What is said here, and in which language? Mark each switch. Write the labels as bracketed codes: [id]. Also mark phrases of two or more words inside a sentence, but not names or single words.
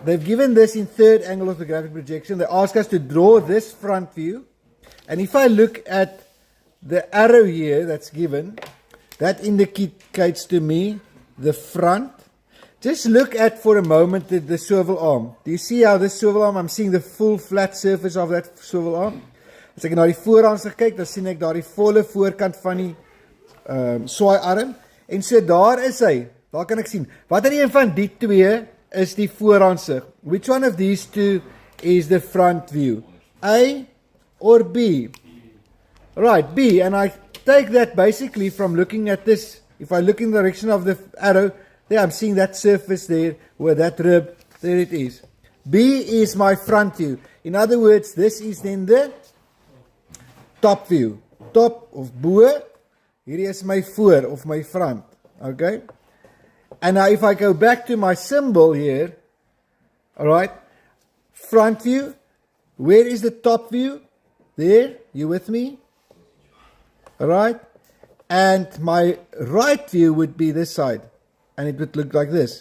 [en] They've given this in third angle of the graphic projection. They ask us to draw this front view. And if I look at the arrow here that's given, that indicates to me the front. Just look at for a moment the swivel arm. Do you see how this swivel arm, I'm seeing the full flat surface of that swivel arm. [af] As ek na die voorhand kyk, dan sien ek daar die volle voorkant van die swaai arm. En so daar is hy. Daar kan ek sien. Watter een van die twee is die vooraansicht? [en] Which one of these two is the front view? A or B? Right, B. And I take that basically from looking at this. If I look in the direction of the arrow, there I'm seeing that surface there, where that rib, there it is. B is my front view. In other words, this is then the top view. [af] Top of bo, hier is my voor of my front. Okay? [en] And now if I go back to my symbol here, alright, front view, where is the top view? There, you with me? Alright, and my right view would be this side, and it would look like this.